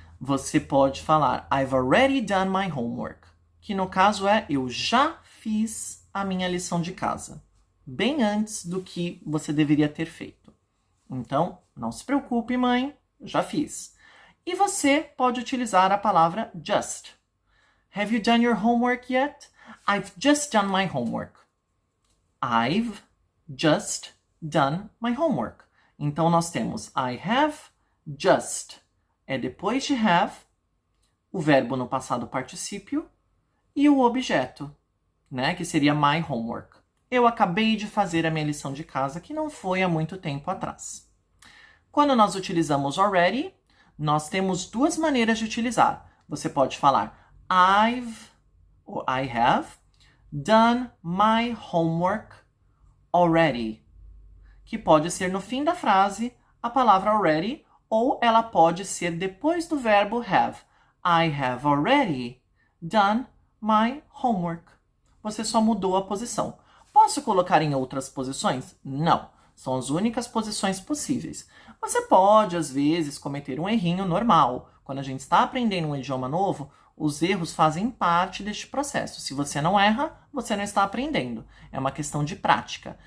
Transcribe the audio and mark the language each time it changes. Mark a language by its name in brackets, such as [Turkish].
[Portuguese] Você pode falar I've already done my homework, que no caso é eu já fiz a minha lição de casa, bem antes do que você deveria ter feito. Então, não se preocupe, mãe, já fiz. E você pode utilizar a palavra just. [English] Have you done your homework yet? I've just done my homework. I've just done my homework. [Portuguese] Então, nós temos I have just. É depois de have, o verbo no passado particípio e o objeto, né? Que seria my homework. Eu acabei de fazer a minha lição de casa, que não foi há muito tempo atrás. Quando nós utilizamos already, nós temos duas maneiras de utilizar. Você pode falar I've ou I have done my homework already, que pode ser no fim da frase a palavra already, ou ela pode ser depois do verbo have. [English] I have already done my homework. [Portuguese] Você só mudou a posição. Posso colocar em outras posições? Não. São as únicas posições possíveis. Você pode, às vezes, cometer um errinho normal. Quando a gente está aprendendo um idioma novo, os erros fazem parte deste processo. Se você não erra, você não está aprendendo. É uma questão de prática.